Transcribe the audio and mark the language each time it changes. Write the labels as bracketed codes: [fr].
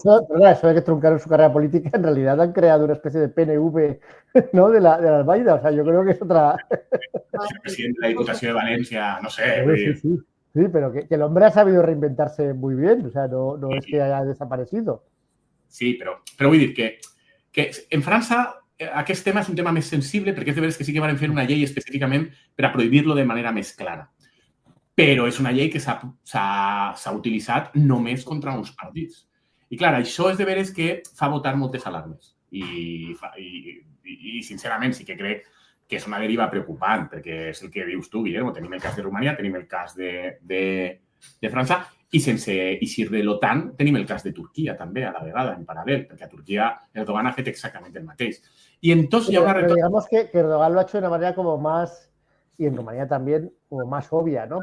[es] Bueno, eso de que truncaron su carrera política, en realidad han creado una especie de PNV, ¿no? de la Albaida. O sea, yo creo que es otra... El presidente de la Diputació de València, no sé... Sí, pero que el hombre ha sabido reinventarse muy bien. O sea, no es que haya desaparecido. [ca] Sí, però vull dir que en França aquest tema és un tema més sensible perquè és de veres que sí que van fer una llei específicament per a prohibir-lo de manera més clara. Però és una llei que s'ha utilitzat només contra uns partits. I, clar, això és de veres que fa votar moltes alarmes. I sincerament, sí que crec que és una deriva preocupant, perquè és el que dius tu, Guillermo. Tenim el cas de Romania, tenim el cas de França, i sense eixir de l'OTAN tenim el cas de Turquia també, a la vegada, en paral·lel, perquè a Turquia Erdogan ha fet exactament el mateix. [es] Y entonces ya una pero digamos que Erdogan lo ha hecho de una manera como más, y en Rumanía también, como más obvia, ¿no?